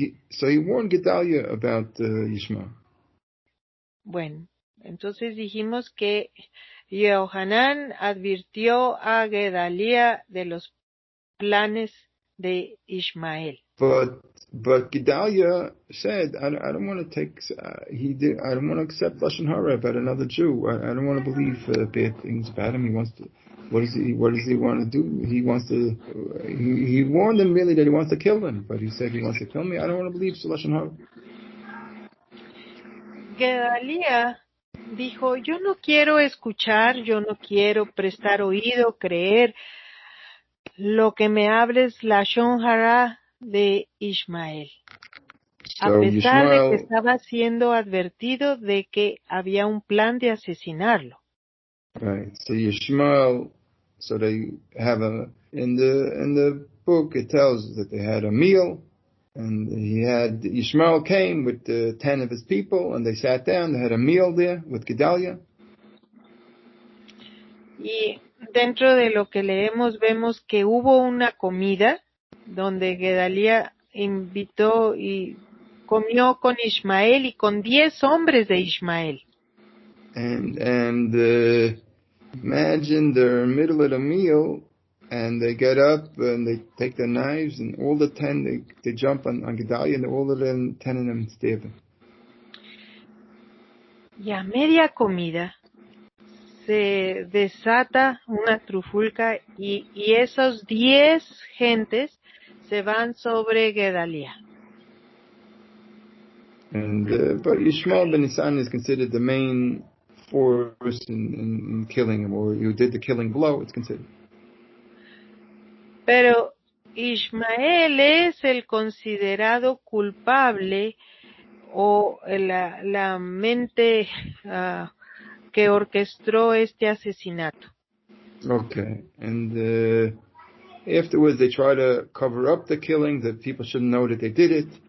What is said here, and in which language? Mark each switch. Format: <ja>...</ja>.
<en>So he warned Gedaliah about Yishmael.</en> <es>Bueno, entonces dijimos que Yohanan advirtió a Gedaliah de los planes de Ismael.</es> <en>But Gedaliah said, I don't want to take. I don't want to accept lashon hara about another Jew. I don't want to believe bad things about him. He wants to. What does he want to do? He wants to. He warned them really that he wants to kill them, but he said he wants to kill me. I don't want to believe lashon hara.</en> <es>Gedaliah dijo, yo no quiero escuchar, yo no quiero prestar oído, creer lo que me hables lashon hara de Ismael. A pesar de que estaba siendo advertido de que había un plan de asesinarlo.</es> <en>Right. So Yishmael, so they have in the book it tells that they had a meal, and Yishmael came with 10 of his people, and they sat down, they had a meal there with Gedaliah.</en> <es>Y dentro de lo que leemos vemos que hubo una comida donde Gedaliah invitó y comió con Ismael y con 10 hombres de Ismael.</es> <en>And imagine they're in the middle of the meal, and they get up and they take their knives, and all the 10 they jump on Gedaliah, and all of them 10 of them stab him.</en> <es>Y a media comida se desata una trifulca y esos 10 gentes se van sobre Gedaliah.</es> <en>And but Yishmael ben Nisan is considered the main force in killing him, or who did the killing blow, it's considered.</en> <es>Pero Ismael es el considerado culpable o la mente que orquestó este asesinato.</es> <en>Okay, and afterwards they try to cover up the killing, that people shouldn't know that they did it.</en>